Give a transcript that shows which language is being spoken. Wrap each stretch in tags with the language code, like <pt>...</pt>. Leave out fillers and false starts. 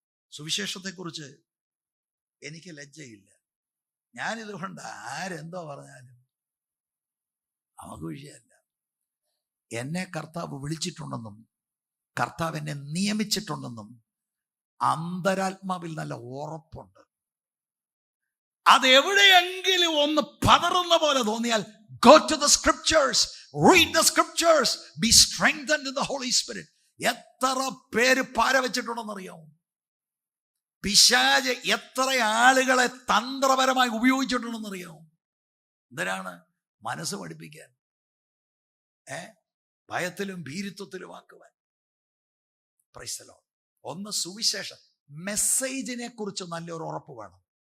<ml>സുവിശേഷത്തെക്കുറിച്ച് എനിക്ക് ലജ്ജയില്ല. ഞാനിതുകൊണ്ട് ആരെന്തോ പറഞ്ഞാലും നമുക്ക് വിഷയമല്ല. എന്നെ കർത്താവ് വിളിച്ചിട്ടുണ്ടെന്നും കർത്താവ് എന്നെ നിയമിച്ചിട്ടുണ്ടെന്നും അന്തരാത്മാവിൽ നല്ല ഉറപ്പുണ്ട്. അതെവിടെയെങ്കിലും ഒന്ന് പതറുന്ന പോലെ തോന്നിയാൽ</ml> <en>go to the scriptures, read the scriptures, be strengthened in the Holy Spirit.</en> <ml>എത്ര പേര് പാര വെച്ചിട്ടുണ്ടെന്നറിയാമോ? പിശാച് എത്ര ആളുകളെ തന്ത്രപരമായി ഉപയോഗിച്ചിട്ടുണ്ടെന്നറിയാമോ? എന്തിനാണ്? മനസ്സ് പഠിപ്പിക്കാൻ, ഭയത്തിലും ഭീരുത്വത്തിലും ആക്കുവാൻ.</ml> <en>Praise the Lord.</en> <ml>ഒന്ന്, സുവിശേഷം മെസ്സേജിനെ കുറിച്ച് നല്ലൊരു ഉറപ്പ് വേണം.</ml>